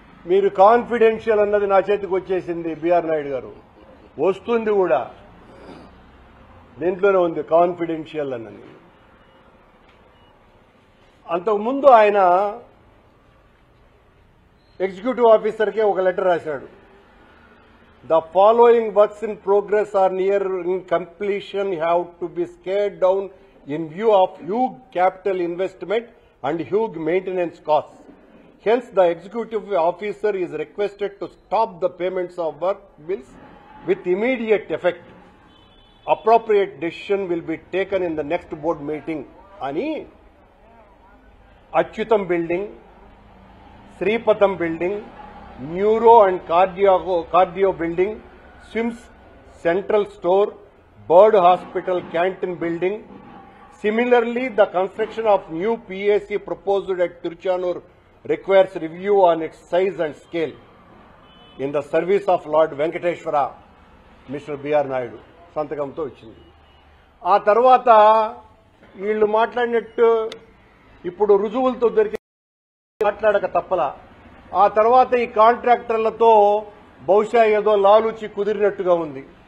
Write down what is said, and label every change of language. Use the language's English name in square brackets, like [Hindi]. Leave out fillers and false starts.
[Telugu] మీరు కాన్ఫిడెన్షియల్ అన్నది నా చేతికి వచ్చేసింది. బిఆర్ నాయుడు గారు వస్తుంది కూడా, దీంట్లోనే ఉంది కాన్ఫిడెన్షియల్ అన్నది. అంతకుముందు ఆయన ఎగ్జిక్యూటివ్ ఆఫీసర్కే ఒక లెటర్ రాశాడు. [English] The following works in progress are near completion have to be scaled down in view of huge capital investment and huge maintenance costs. Hence, the executive officer is requested to stop the payments of work bills with immediate effect. Appropriate decision will be taken in the next board meeting. Ani Achyutam building, Sripatham building, Neuro and Cardio building, Swims Central Store, Bird Hospital Canteen building. Similarly, the construction of new PAC proposed at Tiruchanur requires review on its size and scale in the service of Lord Venkateshwara, Mr. [Telugu] B.R. Naidu. సంతకంతో వచ్చింది. ఆ తర్వాత వీళ్ళు మాట్లాడినట్టు ఇప్పుడు రుజువులతో దొరికి మాట్లాడక తప్పలా. ఆ తర్వాత ఈ కాంట్రాక్టర్లతో బహుశా ఏదో లాలూచి కుదిరినట్టుగా ఉంది.